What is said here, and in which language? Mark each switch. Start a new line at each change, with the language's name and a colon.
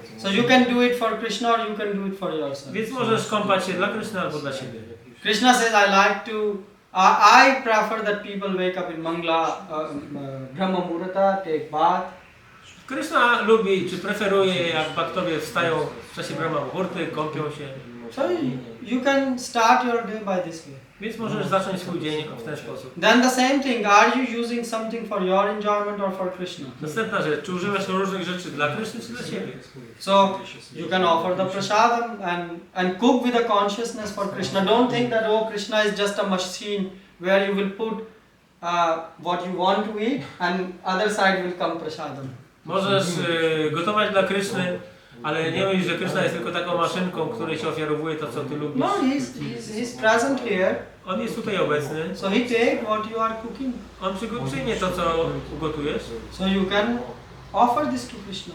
English: So you can do it for Krishna or you can do it for yourself.
Polish: Więc możesz kąpać się dla Kryszny albo dla siebie.
English: Krishna says, I like to, I prefer that people wake up in Mangla, Brahma Muhurta, take bath.
Polish: Kryszna lubi, czy preferuje, jak bhaktowie wstają w czasie Brahma Muhurty, kąpią się.
English: So you can start your day by this way.
Polish: Więc możesz zacząć swój dzień w ten sposób.
English: Then the same thing, are you using something for your enjoyment or for Krishna?
Polish: Następna rzecz, czy używasz różnych rzeczy dla Kryszny, czy dla siebie?
English: So you can offer the prasadam and cook with a consciousness for Krishna. Don't think that, oh, Krishna is just a machine where you will put what you want to eat and other side will come prasadam.
Polish: Możesz gotować dla Kryszny, ale nie myśl, że Kryszna jest tylko taką maszynką, której się ofiarowuje to, co ty lubisz.
English: No, he's present here.
Polish: On jest tutaj obecny.
English: So he take what you are cooking.
Polish: On przyjmie to, co ugotujesz,
English: So you can offer this to Krishna.